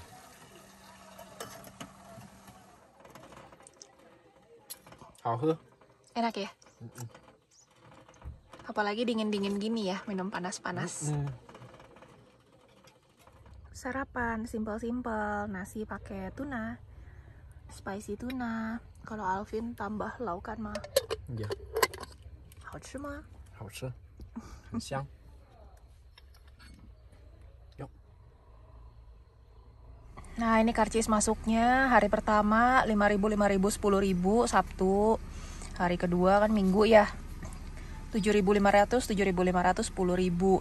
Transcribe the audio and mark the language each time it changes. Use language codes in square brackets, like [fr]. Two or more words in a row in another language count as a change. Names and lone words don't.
[id] Enak ya? Apalagi dingin-dingin gini ya, minum panas-panas. Sarapan simpel-simpel, nasi pakai tuna, [en] spicy tuna. [id] Kalau Alvin tambah laukan mah. Ya. [zh] 好吃吗？好吃，很香。 [id] Nah ini karcis masuknya hari pertama 5.000, 5.000, 10.000 Sabtu. Hari kedua kan Minggu ya 7.500, 7.500, 10.000.